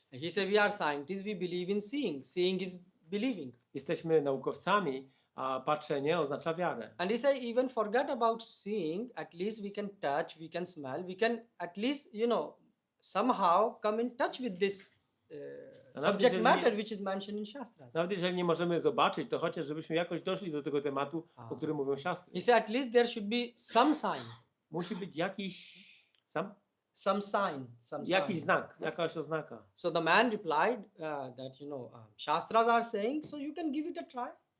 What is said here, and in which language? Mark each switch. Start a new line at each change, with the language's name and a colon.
English: He said, we are scientists, we believe in seeing. Seeing is believing.
Polish: Jesteśmy naukowcami, a patrzenie oznacza wiarę.
English: And he said, even forget about seeing, at least we can touch, we can smell, we can at least, somehow come in touch with this subject
Polish: jeżeli
English: matter which is mentioned in Shastras.
Polish: Nawet jeżeli nie możemy zobaczyć, to chociaż żebyśmy jakoś doszli do tego tematu, o którym mówią siastry.
English: He said, at least there should be some sign.
Polish: Musi być jakiś
English: Some sign.
Polish: jakiś znak, jakaś oznaka.
English: So the man replied that, Shastras are saying, so you can give it a try.